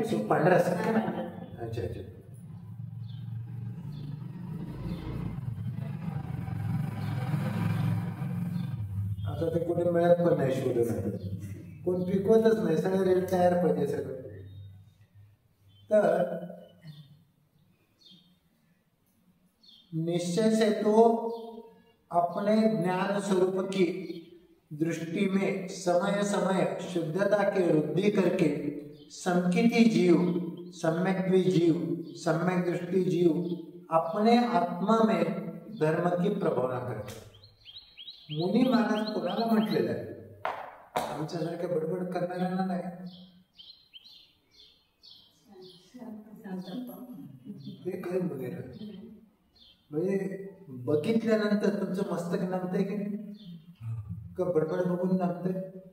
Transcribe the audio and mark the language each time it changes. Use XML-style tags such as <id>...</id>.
<mr>कुसुम पांढरा असतं.</mr> <hi>अच्छा अच्छा.</hi> <mr>आता ते कुठे मिळत पण नाही, शोधून कोण पिकवतच नाही, सगळे रेट तयार पाहिजे सगळं.</mr> <hi>तर निश्चय से तो अपने ज्ञान स्वरूप की दृष्टि में समय समय शुद्धता के वृद्धि करके संकिति जीव, सम्यक्वी जीव, सम्यक दृष्टि जीव अपने आत्मा में धर्म की प्रभावना करते.</hi> <mr>मुनी महाराज कोणाला म्हटलेलं आहे? आमच्यासारख्या बडबड करणाऱ्यांना नाही. हे काय वगैरे म्हणजे बघितल्यानंतर तुमचं मस्तक नामतंय की नाही, का बडबड बघून नामतंय?</mr>